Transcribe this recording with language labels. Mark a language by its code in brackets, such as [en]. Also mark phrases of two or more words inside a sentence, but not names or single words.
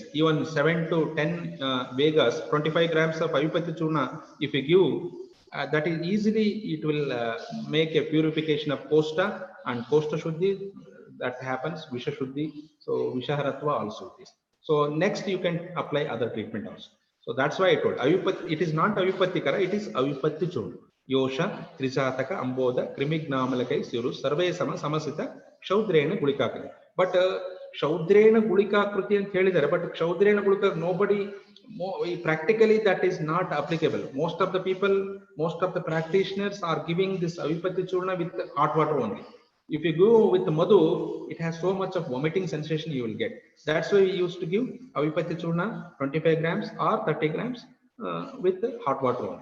[en] Even 7 to 10 Vegas, 25 grams of Avipatti Churna, if you give, that is easily, it will make a purification of Kosta, and Kosta Shuddhi, that happens, Visha Shuddhi, so Vishaharatva also it is. So next you can apply other treatment also. So that's why I told, it is not Avipattikara, it is Avipatti Churna. [sa] योषा त्रिशतक अम्बोद क्रिमिघ्नामलक सिरु सर्वे सम समसिता क्षौद्रेण गुलिकाकारी. [kn] But [sa] ಕ್ಷೌದ್ರೇಣ ಗುಳಿಕಾಕೃತಿ [kn] ಅಂತ ಹೇಳಿದ್ದಾರೆ, ಬಟ್ [sa] ಕ್ಷೌದ್ರೇಣ ಗುಳಿಕ [en] nobody practically that is not applicable. Most of the people, most of the practitioners are giving this avipatti churna with hot water only. If you go with madhu, it has so much of vomiting sensation you will get. That's why we used to give avipatti churna 25 grams or 30 grams with hot water only.